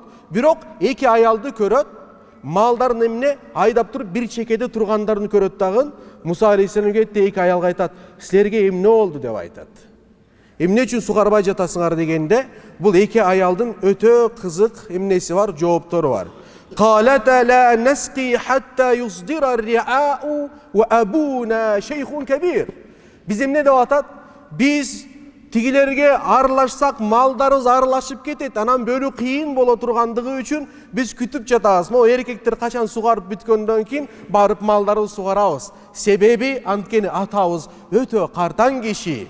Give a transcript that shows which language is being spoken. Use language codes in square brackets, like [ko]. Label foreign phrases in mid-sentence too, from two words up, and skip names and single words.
[ky] Бирок эки аялды көрөт, малдарын эмне айдап туруп бир чекеде тургандарын көрөт дагы. Муса алейхиссалам кетти, эки аялга айтат, силерге эмне болду деп айтат. Эмне үчүн сугарбай жатасыңар дегенде, бул эки аялдын өтө кызык эмнеси бар, жооптору бар. [ar] قالتا لا نسقي حتى يصدر الرعاء وأبونا شيخ كبير. [ky] Биз эмне деп атат? Биз тигилерге аралашсак малдарыбыз аралашып кетет, анан бөлүү кыйын боло тургандыгы үчүн биз күтүп жатабыз. Могу эркектер качан сугарып бүткөндөн кийин барып малдарыбызды сугарабыз. Себеби анткени атабыз өтө картаң киши.